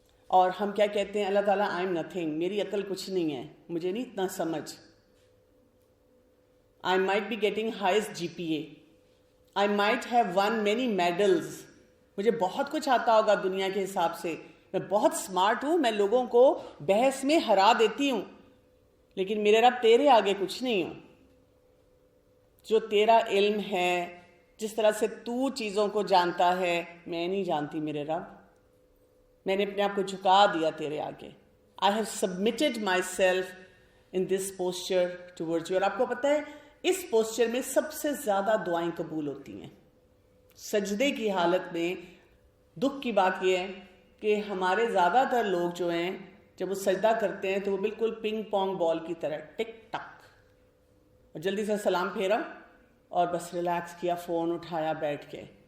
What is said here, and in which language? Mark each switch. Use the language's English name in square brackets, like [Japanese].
[Urdu] اور ہم کیا کہتے ہیں, اللہ تعالیٰ [English] I am nothing, [Urdu] میری عقل کچھ نہیں ہے, مجھے نہیں اتنا سمجھ. [English] I might be getting highest GPA. I might have won many medals. [Urdu] مجھے بہت کچھ آتا ہوگا دنیا کے حساب سے, میں بہت سمارٹ ہوں, میں لوگوں کو بحث میں ہرا دیتی ہوں, لیکن میرے رب تیرے آگے کچھ نہیں ہوں. جو تیرا علم ہے, جس طرح سے تو چیزوں کو جانتا ہے, میں نہیں جانتی میرے رب. میں نے اپنے آپ کو جھکا دیا تیرے آگے. [English] I have submitted myself in this posture towards you. [Urdu] اور آپ کو پتہ ہے اس پوسچر میں سب سے زیادہ دعائیں قبول ہوتی ہیں. سجدے کی حالت میں دکھ کی بات یہ ہے کہ ہمارے زیادہ تر لوگ جو ہیں جب وہ سجدہ کرتے ہیں تو وہ بالکل پنگ پونگ بال کی طرح ٹک ٹک, اور جلدی سے سلام پھیرا اور بس ریلیکس کیا, فون اٹھایا, بیٹھ کے.